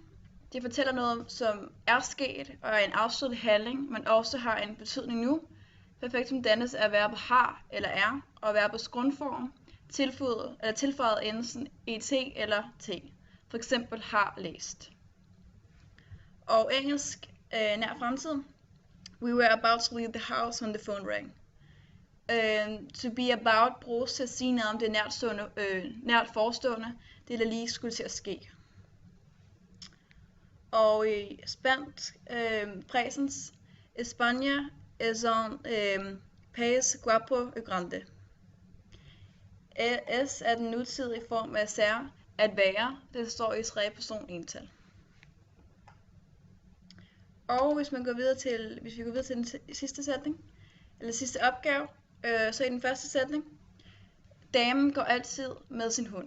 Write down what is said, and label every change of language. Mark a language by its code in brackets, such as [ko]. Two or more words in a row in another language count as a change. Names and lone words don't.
[da] Det fortæller noget, som er sket og er en afsluttet handling, men også har en betydning nu. Perfektum dannes af verbet har eller er, og verbets grundform tilføjet endelsen et eller t. For eksempel har læst. Og engelsk nær fremtid. [en] We were about to leave the house when the phone rang. To be about [da] bruges til at sige noget om det nært forestående, det der lige skulle til at ske. Og i spansk presens, [es] España es un país guapo y grande. [da] S er den nutidige form af ser, at være, det står i tredje person ental. Og hvis vi går videre til den sidste sætning, eller sidste opgave, så i den første sætning, damen går altid med sin hund.